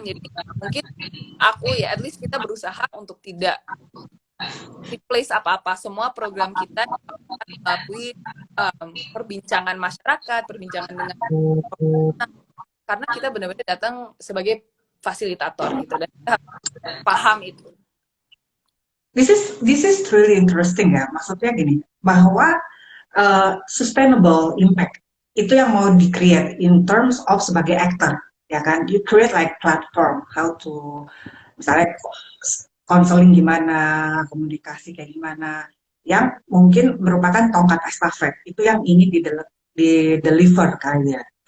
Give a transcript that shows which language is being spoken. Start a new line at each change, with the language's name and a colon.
Indonesian: Jadi mungkin aku ya,
English: at least
Indonesian: kita berusaha untuk tidak replace apa-apa. Semua program kita melalui perbincangan masyarakat, perbincangan dengan karena kita benar-benar datang sebagai fasilitator gitu, dan kita paham itu.
English: This is really interesting
Indonesian: ya. Maksudnya gini, bahwa sustainable impact itu yang mau di-create
English: in terms of
Indonesian: sebagai actor, ya kan?
English: You create like platform, how to,
Indonesian: misalnya counseling gimana, komunikasi kayak gimana, yang mungkin merupakan tongkat estafet, itu yang ingin di-deliver kali ya.